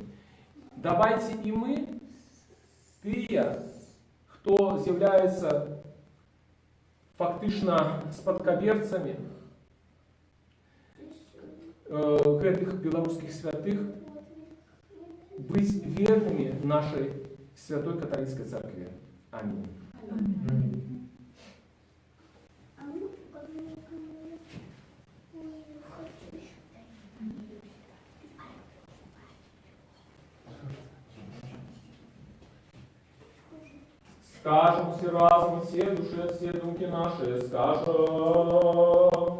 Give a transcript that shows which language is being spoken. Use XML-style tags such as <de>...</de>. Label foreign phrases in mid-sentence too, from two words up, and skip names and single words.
<be>Давайце і мы, тыя, хто з'яўляецца фактычна спадкаберцамі гэтых беларускіх святых, быць вернымі нашай святой каталіцкай царкве. Амінь.</be> <ru>Скажем все разом, все души, все думки наши, скажем.</ru>